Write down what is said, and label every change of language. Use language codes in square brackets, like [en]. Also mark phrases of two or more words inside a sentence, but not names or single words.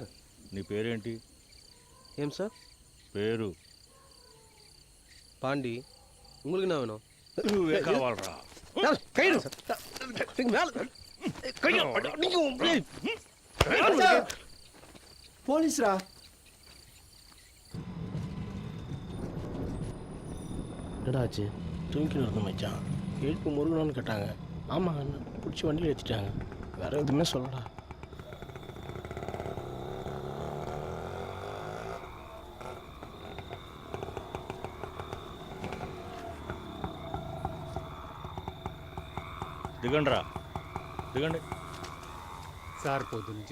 [te] నీ పేరేంటి? ఏం సార్? పేరు [ta] பாண்டி. உங்களுக்கு என்ன வேணும்? [te] నువ్వే కావాలరా. [ta] கைடு சார். நீங்க மேல கைடு நீங்க போலீஸ்ரா. என்னடா ஆச்சு? தூங்கிட்டு இருந்த மச்சான். எழுப்பு முருகனான்னு கேட்டாங்க. ஆமாம் என்ன பிடிச்சி வண்டியில் ஏற்றிட்டாங்க. வேற எதுவுமே சொல்லடா. [te] దిగండిరా, దిగండి. సార్ పొద్దు నుంచి